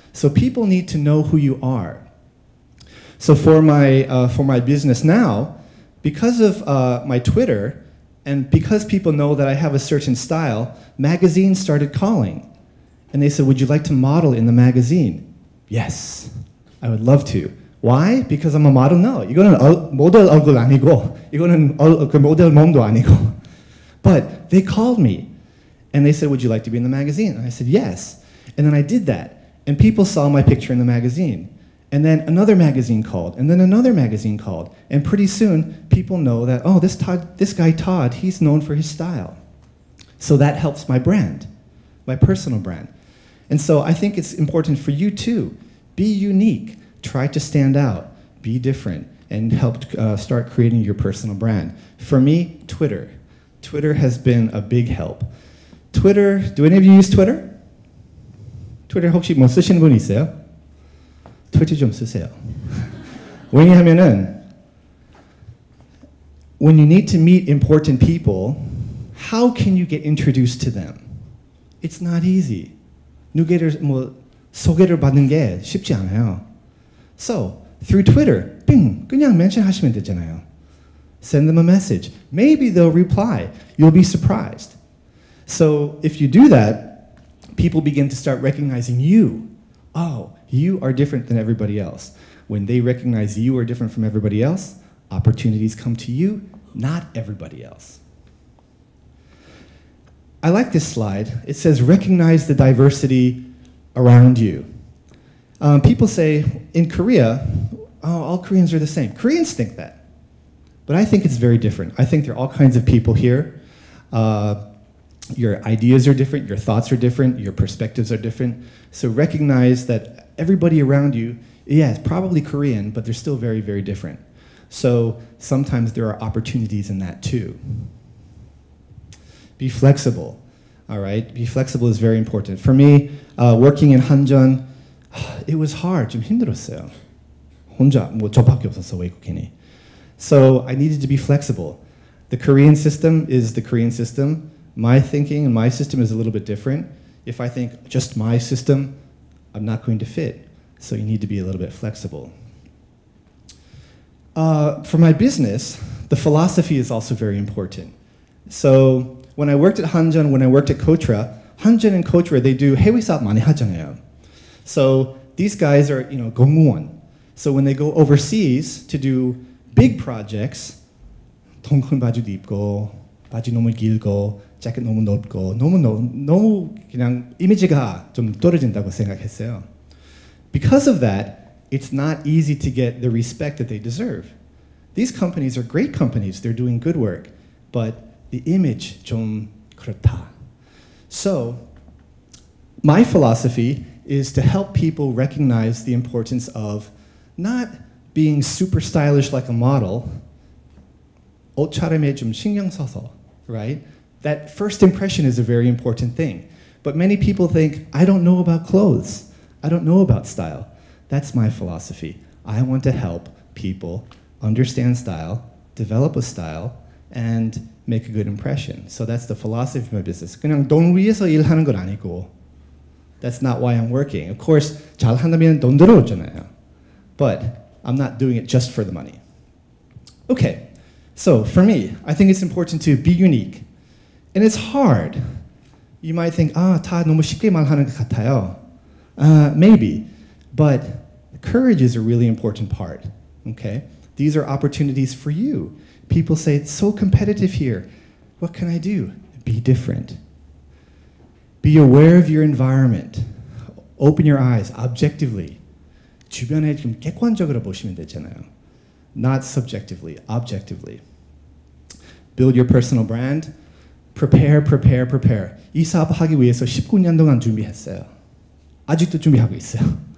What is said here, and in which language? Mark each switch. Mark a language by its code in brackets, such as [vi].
[en] So people need to know who you are. So for my business now, because of my Twitter, and because people know that I have a certain style, magazines started calling. And they said, would you like to model in the magazine? Yes, I would love to. Why? Because I'm a model? [ko] No, 이거는 모델 얼굴 아니고, 이거는 모델 몸도 아니고. [en] But they called me. And they said, would you like to be in the magazine? And I said, yes. And then I did that. And people saw my picture in the magazine. And then another magazine called, and then another magazine called. And pretty soon, people know that, oh, this guy Todd, he's known for his style. So that helps my brand, my personal brand. And so I think it's important for you too. Be unique, try to stand out, be different, and help start creating your personal brand. For me, Twitter. Twitter has been a big help. Twitter, do any of you use Twitter? [ko] Twitter 혹시 뭐 쓰시는 분 있어요? 트위터 좀 쓰세요. 왜냐하면은 [en] when you need to meet important people, how can you get introduced to them? It's not easy. [ko] 누구를 뭐 소개를 받는 게 쉽지 않아요. [en] So, through Twitter, [ko] 빙, 그냥 멘션하시면 되잖아요. [en] Send them a message. Maybe they'll reply. You'll be surprised. So, if you do that, people begin to start recognizing you. Oh, you are different than everybody else. When they recognize you are different from everybody else, opportunities come to you, not everybody else. I like this slide. It says, recognize the diversity around you. People say, in Korea, oh, all Koreans are the same. Koreans think that. But I think it's very different. I think there are all kinds of people here. Your ideas are different, your thoughts are different, your perspectives are different. So recognize that everybody around you, yeah, it's probably Korean, but they're still very, very different. So sometimes there are opportunities in that too. Be flexible, all right? Be flexible is very important. For me, working in Hanjeon, it was hard, [ko] 좀 힘들었어요. 혼자, 뭐 저밖에 없었어, 외국인이. [en] So I needed to be flexible. The Korean system is the Korean system. My thinking and my system is a little bit different. If I think just my system, I'm not going to fit. So you need to be a little bit flexible. For my business, the philosophy is also very important. So when I worked at Hanjeon, when I worked at Kotra, Hanjeon and Kotra, they do [ko] 해외 사업 많이 하잖아요. [en] So these guys are, 공무원. So when they go overseas to do big projects, [ko] 돈 큰 바지도 입고, 바지 너무 길고, 자켓 너무 넓고, 너무 그냥 이미지가 좀 떨어진다고 생각했어요. [en] Because of that, it's not easy to get the respect that they deserve. These companies are great companies, they're doing good work, but the image [ko] 좀 그렇다. [en] So, my philosophy is to help people recognize the importance of not being super stylish like a model, [ko] 옷차림에 좀 신경 써서, [en] right? That first impression is a very important thing. But many people think, I don't know about clothes. I don't know about style. That's my philosophy. I want to help people understand style, develop a style, and make a good impression. So that's the philosophy of my business. [ko] 그냥 돈 위해서 일하는 건 아니고. [en] That's not why I'm working. Of course, [ko] 잘한다면 돈 들어오잖아요. [en] But I'm not doing it just for the money. Okay, so for me, I think it's important to be unique. And it's hard. You might think, [ko] 다 너무 쉽게 말하는 것 같아요. [en] Maybe, but courage is a really important part, okay? These are opportunities for you. People say, it's so competitive here. What can I do? Be different. Be aware of your environment. Open your eyes objectively. [ko] 주변에 좀 객관적으로 보시면 되잖아요. [en] Not subjectively, objectively. Build your personal brand. Prepare, prepare, prepare. [ko] 이 사업 하기 위해서 19년 동안 준비했어요. 아직도 준비하고 있어요.